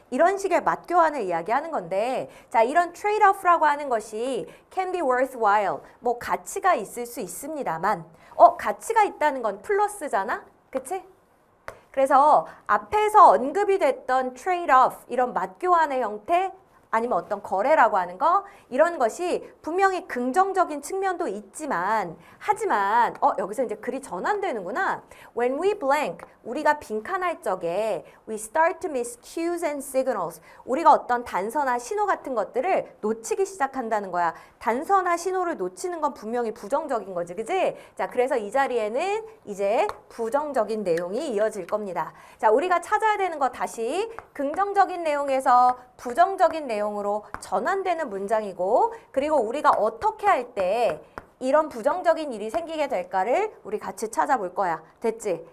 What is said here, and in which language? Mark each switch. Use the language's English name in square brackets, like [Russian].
[Korean] 이런 식의 맞교환을 이야기하는 건데, 자, 이런 trade-off라고 하는 것이 [English] can be worthwhile, [Korean] 뭐 가치가 있을 수 있습니다만, 가치가 있다는 건 플러스잖아? 그치? 그래서 앞에서 언급이 됐던 trade-off, 이런 맞교환의 형태, 아니면 어떤 거래라고 하는 거, 이런 것이 분명히 긍정적인 측면도 있지만, 하지만 여기서 이제 글이 전환되는구나. [English] When we blank, [Korean] 우리가 빈칸할 적에 [English] we start to miss cues and signals. [Korean] 우리가 어떤 단서나 신호 같은 것들을 놓치기 시작한다는 거야. 단서나 신호를 놓치는 건 분명히 부정적인 거지, 그지? 자, 그래서 이 자리에는 이제 부정적인 내용이 이어질 겁니다. 자, 우리가 찾아야 되는 거 다시 긍정적인 내용에서 부정적인 내용으로 전환되는 문장이고, 그리고 우리가 어떻게 할 때 이런 부정적인 일이 생기게 될까를 우리 같이 찾아볼 거야. 됐지?